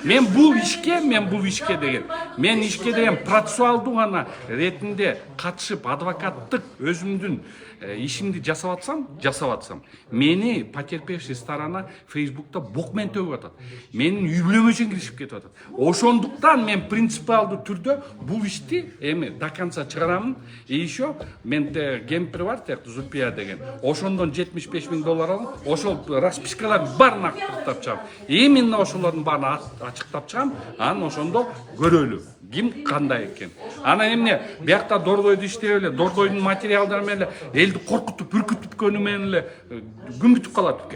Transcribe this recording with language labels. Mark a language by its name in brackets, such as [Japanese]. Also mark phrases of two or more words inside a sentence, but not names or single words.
[Kyrgyz] Мен бул ишке деген процессуалдуу гана ретинде катышып адвокаттык өзүмдүн ишимди жасап атсам, мени [Russian] потерпевший сторона [Kyrgyz] Facebook'ta бок менен төгүп атат. Менин үй бүлөмө чейин киришип кетип атат. Ошондуктан мен принципиалдуу түрдө бул ишти эми [Russian] до конца [Kyrgyz] чыгарамын. [Russian] И еще [Kyrgyz] мен кемпир бар, Зульпия деген. Ошондон $75,000 алып, ошол распискалардын баарын актыртып чыгам. Именно ошолордун баарын ачыктап чыгам. Анан ошондо көрөлү. Ким кандай экен. Анан эмне биякта Дордойду иштеп эле, Дордойдун материалдары менен элди коркутуп, үркүтүп менен эле күмүтүп калат экен.